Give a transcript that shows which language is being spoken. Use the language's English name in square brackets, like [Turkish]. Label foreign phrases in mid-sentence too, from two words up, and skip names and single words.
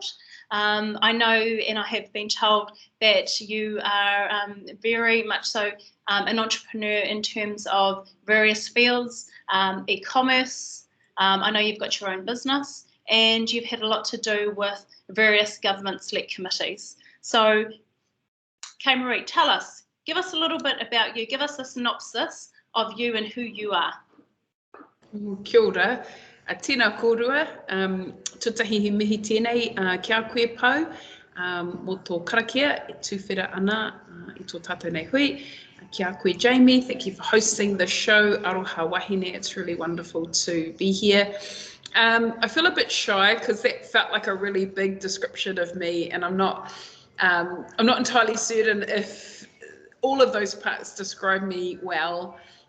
[English] I know, and I have been told, that you are very much so an entrepreneur in terms of various fields, e-commerce. I know you've got your own business, and you've had a lot to do with various government-select committees. So, Kay Marie, tell us, give us a little bit about you, give us a synopsis of you and who you are. [Māori] Kia ora. Tēnā kōrua, tutahi he mihi tēnei kia koe pau, mō tō karakia, e tūwhera ana i tō tātou nei hui. Kia koe Jamie, [English] thank you for hosting the show, [Māori] AROHA WAHINE. [English] It's really wonderful to be here. I feel a bit shy because that felt like a really big description of me, and I'm not entirely certain if all of those parts describe me well.